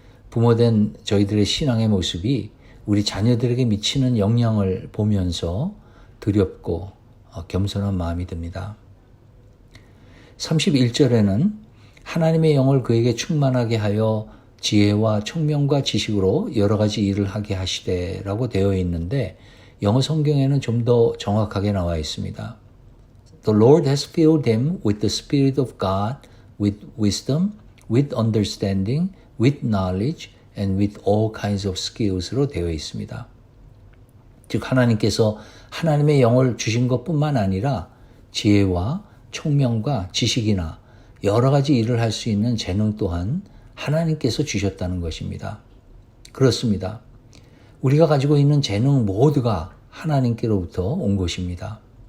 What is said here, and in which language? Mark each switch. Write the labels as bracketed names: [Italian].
[Korean] 부모된 저희들의 신앙의 모습이 우리 자녀들에게 미치는 영향을 보면서 두렵고 겸손한 마음이 듭니다. 31절에는 하나님의 영을 그에게 충만하게 하여 지혜와 총명과 지식으로 여러 가지 일을 하게 하시되라고 되어 있는데 영어 성경에는 좀 더 정확하게 나와 있습니다. [English] The Lord has filled him with the Spirit of God, with wisdom, with understanding, with knowledge, and with all kinds of skills [Korean] 로 되어 있습니다. 즉 하나님께서 하나님의 영을 주신 것뿐만 아니라 지혜와 총명과 지식이나 여러 가지 일을 할 수 있는 재능 또한 하나님께서 주셨다는 것입니다. 그렇습니다. 우리가 가지고 있는 재능 모두가 하나님께로부터 온 것입니다.